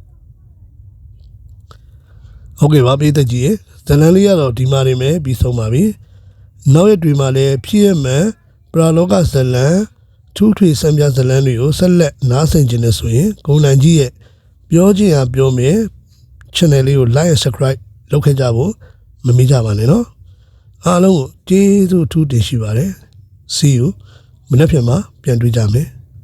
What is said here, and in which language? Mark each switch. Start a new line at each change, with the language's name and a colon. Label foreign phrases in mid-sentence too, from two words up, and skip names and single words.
Burmese: ဟုတ်ကဲ့ပါပြည်သက်ကြီးဇလန်လေးကတော့ဒီမှာနေမယ်ပြီးဆုံးပါပြီနောက်ရက်တွေမှာလည်းဖြစ်ရမှန်ပရာလောကဇလန်ထူးထွေစံပြဇလန်တွေကိုဆက်လက်နားဆင်ခြင်းနဲ့ဆိုရင်ကိုနိုင်ကြီးရဲ့ပြောချင်ရပြောမယ် channel လေးကို
English: like and subscribe
Burmese: လုပ်ခဲ့ကြဖို့မမေ့ကြပါနဲ့နော်အားလုံးကိုကျေးဇူးထူးတင်ရှိပါတယ်
English: see you
Burmese: မနေ့ပြန်မှာပြန်တွေ့ကြမယ်